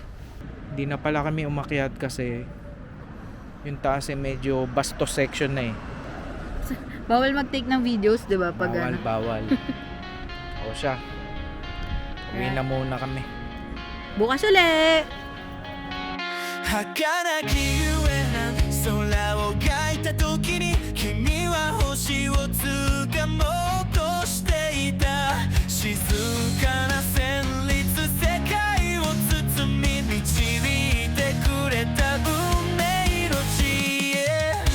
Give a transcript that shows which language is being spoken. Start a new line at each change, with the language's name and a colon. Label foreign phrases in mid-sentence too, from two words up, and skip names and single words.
Filipino: Hindi na pala kami umakyat kasi yung taas eh medyo basto section na eh. Bawal mag-take ng videos, di ba? Pag Bawal, ano. bawal. O siya. Uwi na muna kami. Bukas ulit!
Japanese: 儚き夢な空を描いた時に君は星を掴もうとしていた静かな旋律世界を包み導いてくれた運命の地へ